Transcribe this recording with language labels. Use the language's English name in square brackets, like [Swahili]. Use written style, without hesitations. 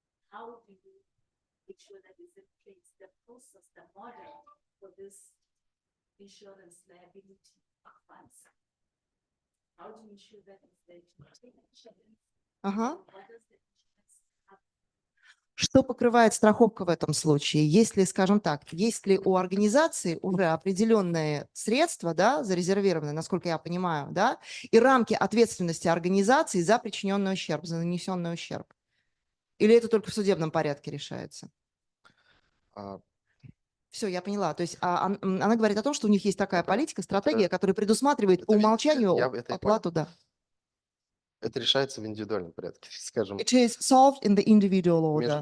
[English] How do you make sure that is in place, the process, the model for this insurance liability funds? How do you ensure that it's there to take insurance? What does the insurance have? [Russian] Что покрывает страховка в этом случае? Если, скажем так, есть ли у организации уже определенные средства, да, зарезервированные, насколько я понимаю, да, и рамки ответственности организации за причиненный ущерб, за нанесенный ущерб? Или это только в судебном порядке решается? Все, я поняла. То есть она говорит о том, что у них есть такая политика, стратегия, которая предусматривает по умолчанию оплату, да. Это решается в индивидуальном порядке, скажем. [English] It is solved in the individual order.